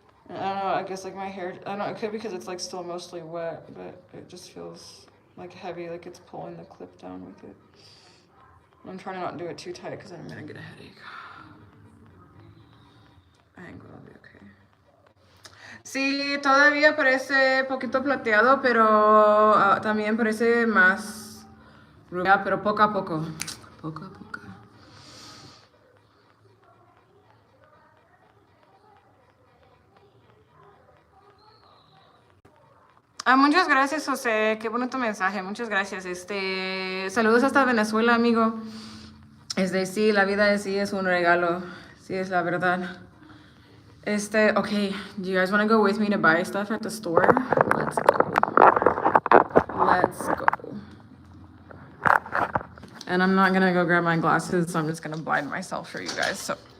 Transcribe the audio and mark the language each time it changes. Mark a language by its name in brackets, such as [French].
[English] I don't know, I guess like my hair, I don't know, it could be because it's like still mostly wet, but it just feels like heavy, like it's pulling the clip down with it. I'm trying to not do it too tight because then I'm gonna get a headache. I think it'll be okay. [Spanish] Sí, todavía parece poquito plateado, pero también parece más rubia, pero poco a poco. Poco a poco. Ah, muchas gracias, José. Qué bonito mensaje. Muchas gracias. Saludos hasta Venezuela, amigo. Sí, la vida de sí es un regalo. Sí, es la verdad. [English] Okay, do you guys want to go with me to buy stuff at the store? Let's go. Let's go. And I'm not gonna go grab my glasses, so I'm just gonna blind myself for you guys, so.